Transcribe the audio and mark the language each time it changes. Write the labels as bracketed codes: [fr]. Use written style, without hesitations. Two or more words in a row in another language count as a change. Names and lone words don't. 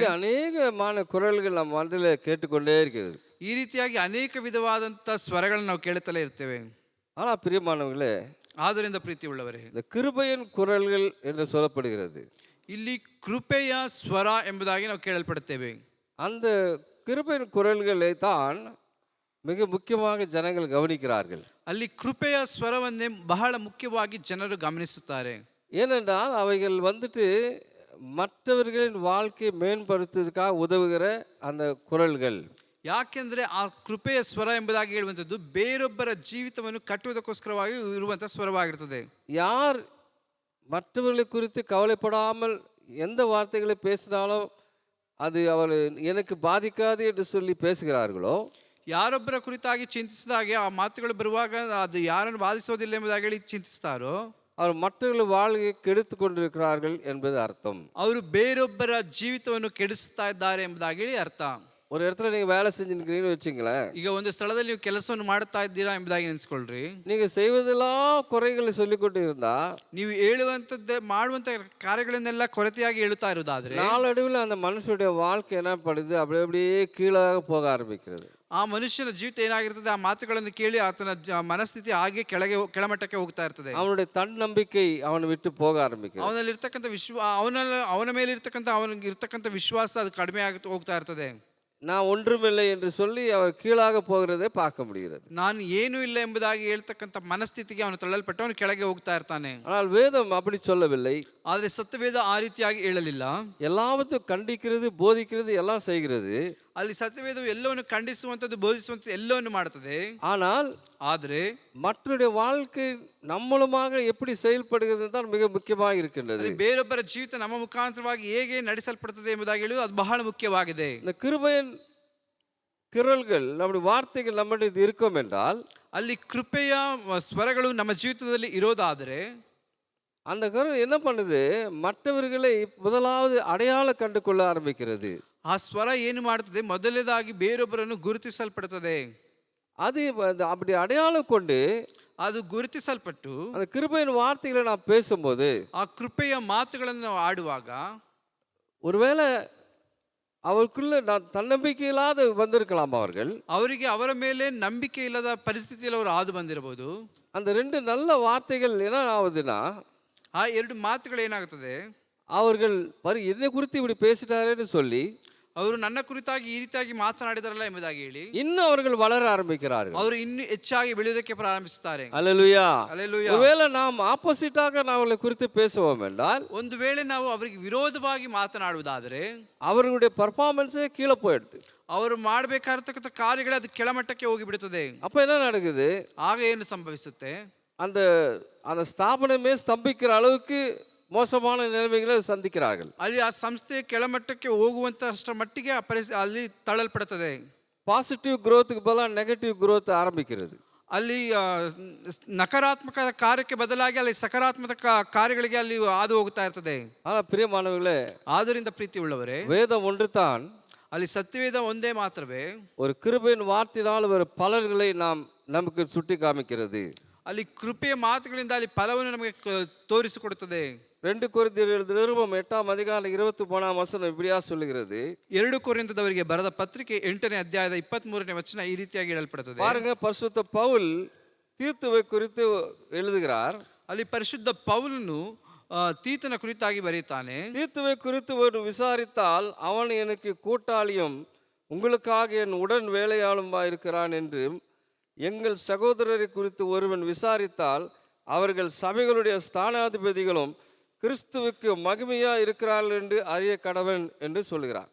[ta] ಅನೇಕமான குரல்கள் [kn] ನಮ್ಮ ಮನದಲ್ಲಿ [ta] கேட்டுக்கொண்டே இருக்கிறது. [kn] ಈ ರೀತಿಯಾಗಿ ಅನೇಕ ವಿಧವಾದಂಥ ಸ್ವರಗಳನ್ನು ನಾವು ಕೇಳುತ್ತಲೇ ಇರ್ತೇವೆ. [ta] ஆனால் பிரியமானவர்களே, [kn] ಆದ್ದರಿಂದ ಪ್ರೀತಿ ಉಳ್ಳವರೇ, [ta] இந்த கிருபையின் குரல்கள் என்று சொல்லப்படுகிறது. [kn] ಇಲ್ಲಿ ಕೃಪೆಯ ಸ್ವರ ಎಂಬುದಾಗಿ ನಾವು ಕೇಳಲ್ಪಡುತ್ತೇವೆ. [ta] அந்த கிருபையின் குரல்களை தான் மிக முக்கியமாக ஜனங்கள் கவனிக்கிறார்கள். [kn] ಅಲ್ಲಿ ಕೃಪೆಯ ಸ್ವರವನ್ನೇ ಬಹಳ ಮುಖ್ಯವಾಗಿ ಜನರು ಗಮನಿಸುತ್ತಾರೆ. [ta] ஏனென்றால் அவைகள் மற்றவர்களின் வாழ்க்கையை மேம்படுத்துவதற்காக உதவுகிற அந்த குரல்கள். [kn] ಯಾಕೆಂದ್ರೆ ಆ ಕೃಪೆಯ ಸ್ವರ ಎಂಬುದಾಗಿ ಹೇಳುವಂಥದ್ದು ಬೇರೊಬ್ಬರ ಜೀವಿತವನ್ನು ಕಟ್ಟುವುದಕ್ಕೋಸ್ಕರವಾಗಿ ಇರುವಂಥ ಸ್ವರವಾಗಿರ್ತದೆ. [ta] யார் மற்றவர்களை குறித்து கவலைப்படாமல் எந்த வார்த்தைகளை பேசினாலும் அது அவர் எனக்கு பாதிக்காது என்று சொல்லி பேசுகிறார்களோ, [kn] ಯಾರೊಬ್ಬರ ಕುರಿತಾಗಿ ಚಿಂತಿಸಿದಾಗೆ ಆ ಮಾತುಗಳು ಬರುವಾಗ ಅದು ಯಾರನ್ನು ಬಾಧಿಸೋದಿಲ್ಲ ಎಂಬುದಾಗಿ ಹೇಳಿ ಚಿಂತಿಸ್ತಾರೋ [ta] அவர் மற்றவர்கள் வாழ்க்கையை கெடுத்து கொண்டிருக்கிறார்கள் என்பது அர்த்தம். [kn] ಅವರು ಬೇರೊಬ್ಬರ ಜೀವಿತವನ್ನು ಕೆಡಿಸ್ತಾ ಇದ್ದಾರೆ ಎಂಬುದಾಗಿ ಹೇಳಿ ಅರ್ಥ. [ta] ஒரு இடத்துல நீங்க வேலை செஞ்சுருக்கீங்கன்னு வச்சுங்களேன். [kn] ಈಗ ಒಂದು ಸ್ಥಳದಲ್ಲಿ ನೀವು ಕೆಲಸವನ್ನು ಮಾಡ್ತಾ ಇದ್ದೀರಾ ಎಂಬುದಾಗಿ ನೆನೆಸ್ಕೊಳ್ರಿ. [ta] நீங்க செய்வதெல்லாம் குறைகளை சொல்லிக்கொண்டு இருந்தா, [kn] ನೀವು ಹೇಳುವಂಥದ್ದೇ ಮಾಡುವಂಥ ಕಾರ್ಯಗಳನ್ನೆಲ್ಲ ಕೊರತೆಯಾಗಿ ಹೇಳುತ್ತಾ ಇರೋದಾದ್ರೆ [ta] நாளடைவில் அந்த மனுஷனுடைய வாழ்க்கை என்ன பண்ணுது, அப்படியே கீழாக போக ஆரம்பிக்கிறது. [kn] ಆ ಮನುಷ್ಯನ ಜೀವಿತ ಏನಾಗಿರ್ತದೆ, ಆ ಮಾತುಗಳನ್ನು ಕೇಳಿ ಆತನ ಮನಸ್ಥಿತಿ ಹಾಗೆ ಕೆಳಮಟ್ಟಕ್ಕೆ ಹೋಗ್ತಾ ಇರ್ತದೆ. [ta] அவனுடைய தன்னம்பிக்கை அவனை விட்டு போக ஆரம்பிக்கிறது. [kn] ಅವನಲ್ಲಿ ಇರ್ತಕ್ಕಂಥ ಅವನ ಮೇಲೆ ಇರ್ತಕ್ಕಂಥ ಅವನಿಗೆ ಇರ್ತಕ್ಕಂಥ ವಿಶ್ವಾಸ ಅದು ಕಡಿಮೆ ಆಗಿ ಹೋಗ್ತಾ ಇರ್ತದೆ. [ta] நான் ஒன்றுமில்லை என்று சொல்லி அவர் கீழாக போகிறதை பார்க்க முடிகிறது. [kn] ನಾನು ಏನೂ ಇಲ್ಲ ಎಂಬುದಾಗಿ ಹೇಳ್ತಕ್ಕಂಥ ಮನಸ್ಥಿತಿಗೆ ಅವನು ತಳ್ಳಲ್ಪಟ್ಟು ಅವನು ಕೆಳಗೆ ಹೋಗ್ತಾ ಇರ್ತಾನೆ. [ta] ஆனால் வேதம் அப்படி சொல்லவில்லை. [kn] ಆದರೆ ಸತ್ಯವೇದ ಆ ರೀತಿಯಾಗಿ ಹೇಳಲಿಲ್ಲ. [ta] எல்லாவற்றையும் கண்டிக்கிறது, போதிக்கிறது, எல்லாம் செய்கிறது. [kn] ಅಲ್ಲಿ ಸತ್ಯವೇದವು ಎಲ್ಲವನ್ನು ಖಂಡಿಸುವಂಥದ್ದು, ಬೋಧಿಸುವಂಥದ್ದು ಎಲ್ಲವನ್ನು ಮಾಡುತ್ತದೆ. [ta] ஆனால் [kn] ಆದರೆ [ta] மற்றவருடைய வாழ்க்கை நம்மளுமாக எப்படி செயல்படுகிறது தான் மிக முக்கியமாக இருக்கின்றது. [kn] ಬೇರೊಬ್ಬರ ಜೀವಿತ ನಮ್ಮ ಮುಖಾಂತರವಾಗಿ ಹೇಗೆ ನಡೆಸಲ್ಪಡುತ್ತದೆ ಎಂಬುದಾಗಿ ಹೇಳುವುದು ಅದು ಬಹಳ ಮುಖ್ಯವಾಗಿದೆ. [ta] இந்த கிருபையின் குரல்கள் நம்முடைய வார்த்தைகள் நம்முடைய இருக்கும் என்றால், [kn] ಅಲ್ಲಿ ಕೃಪೆಯ ಸ್ವರಗಳು ನಮ್ಮ ಜೀವಿತದಲ್ಲಿ ಇರೋದಾದರೆ [ta] அந்த குரல் என்ன பண்ணுது, மற்றவர்களை முதலாவது அடையாளம் கண்டு கொள்ள ஆரம்பிக்கிறது. [kn] ಆ ಸ್ವರ ಏನು ಮಾಡುತ್ತದೆ, ಮೊದಲನೇದಾಗಿ ಬೇರೊಬ್ಬರನ್ನು ಗುರುತಿಸಲ್ಪಡುತ್ತದೆ. [ta] அது அப்படி அடையாளம் கொண்டு [kn] ಅದು ಗುರುತಿಸಲ್ಪಟ್ಟು [ta] அந்த கிருபையின் வார்த்தைகளை நாம் பேசும்போது, [kn] ಆ ಕೃಪೆಯ ಮಾತುಗಳನ್ನು ನಾವು ಆಡುವಾಗ [ta] ஒருவேளை அவருக்குள்ள நான் தன்னம்பிக்கை இல்லாத வந்திருக்கலாம். [kn] ಅವರಿಗೆ ಅವರ ಮೇಲೆ ನಂಬಿಕೆ ಇಲ್ಲದ ಪರಿಸ್ಥಿತಿಯಲ್ಲಿ ಅವರು ಹಾದು ಬಂದಿರಬಹುದು. [ta] அந்த ரெண்டு நல்ல வார்த்தைகள் என்ன ஆகுதுன்னா, [kn] ಆ ಎರಡು ಮಾತುಗಳು ಏನಾಗುತ್ತದೆ, [ta] அவர்கள் என்னை குறித்து இப்படி பேசிட்டாரேன்னு சொல்லி [kn] ಅವರು ನನ್ನ ಕುರಿತಾಗಿ ಈ ರೀತಿಯಾಗಿ ಮಾತನಾಡಿದಾರಲ್ಲ ಎಂಬುದಾಗಿ ಹೇಳಿ [ta] இன்னும் அவர்கள் வளர ஆரம்பிக்கிறார்கள். [kn] ಅವರು ಇನ್ನೂ ಹೆಚ್ಚಾಗಿ ಬೆಳೆಯುವುದಕ್ಕೆ ಪ್ರಾರಂಭಿಸುತ್ತಾರೆ. [ta] அல்லேலூயா. அல்லேலூயா. ஒருவேளை நாம் ஆப்போசிட்டாக நாம் அவர்களை குறித்து பேசுவோம் என்றால், [kn] ಒಂದು ವೇಳೆ ನಾವು ಅವರಿಗೆ ವಿರೋಧವಾಗಿ ಮಾತನಾಡುವುದಾದರೆ [ta] அவர்களுடைய பர்ஃபார்மன்ஸே கீழே போயிடுது. [kn] ಅವರು ಮಾಡಬೇಕಾಗಿರ್ತಕ್ಕಂಥ ಕಾರ್ಯಗಳೇ ಅದು ಕೆಳಮಟ್ಟಕ್ಕೆ ಹೋಗಿಬಿಡುತ್ತದೆ. [ta] அப்ப என்ன நடக்குது, [kn] ಆಗ ಏನು ಸಂಭವಿಸುತ್ತೆ, [ta] அந்த அந்த ஸ்தாபனமே ஸ்தம்பிக்கிற அளவுக்கு மோசமான நிலைமைகளை சந்திக்கிறார்கள். [kn] ಅಲ್ಲಿ ಆ ಸಂಸ್ಥೆ ಕೆಳಮಟ್ಟಕ್ಕೆ ಹೋಗುವಂತಷ್ಟರ ಮಟ್ಟಿಗೆ ಆ ಅಲ್ಲಿ ತಳ್ಳಲ್ಪಡುತ್ತದೆ. [en] positive growth [ta] க்கு பதிலாக [en] negative growth [ta] ஆரம்பிக்கிறது. [kn] ಅಲ್ಲಿ ನಕಾರಾತ್ಮಕ ಕಾರ್ಯಕ್ಕೆ ಬದಲಾಗಿ ಅಲ್ಲಿ ಸಕಾರಾತ್ಮಕ ಕಾರ್ಯಗಳಿಗೆ ಅಲ್ಲಿ ಹಾದು ಹೋಗ್ತಾ ಇರ್ತದೆ. [ta] ஆனால் பிரியமானவர்களே, [kn] ಆದ್ದರಿಂದ ಪ್ರೀತಿ ಉಳ್ಳವರೇ, [ta] வேதம் ஒன்று தான் [kn] ಅಲ್ಲಿ ಸತ್ಯವೇದ ಒಂದೇ ಮಾತ್ರವೇ [ta] ஒரு கிருபையின் வார்த்தையினால் ஒரு பலன்களை நமக்கு சுட்டி காமிக்கிறது. [kn] ಅಲ್ಲಿ ಕೃಪೆಯ ಮಾತುಗಳಿಂದ ಅಲ್ಲಿ ಫಲವನ್ನು ನಮಗೆ ತೋರಿಸಿಕೊಡುತ್ತದೆ. [ta] 2 கொரிந்தியர் எழுதின நிருபம் 8ஆம் அதிகாரம் 23ஆம் வசனம் இப்படியா சொல்லுகிறது. [kn] 2 ಕೊರಿಂಥದವರಿಗೆ ಬರೆದ ಪತ್ರಿಕೆ 8ನೇ ಅಧ್ಯಾಯದ 23ನೇ ವಚನ ಈ ರೀತಿಯಾಗಿ ಹೇಳಲ್ಪಡುತ್ತದೆ. [ta] பாருங்க, பரிசுத்த பவுல் தீத்துவை குறித்து எழுதுகிறார். [kn] ಅಲ್ಲಿ ಪರಿಶುದ್ಧ ಪೌಲನು ತೀತನ ಕುರಿತಾಗಿ ಬರೆಯುತ್ತಾನೆ. [ta] தீத்துவை குறித்து ஒரு விசாரித்தால் அவன் எனக்கு கூட்டாளியும் உங்களுக்காக என் உடன் வேலையாளுமா இருக்கிறான் என்றும், எங்கள் சகோதரரை குறித்து ஒருவன் விசாரித்தால் அவர்கள் சபைகளுடைய ஸ்தானாதிபதிகளும் கிறிஸ்துவுக்கு மகிமையா இருக்கிறார்கள் என்று அறிய கடவன் என்று சொல்கிறார்.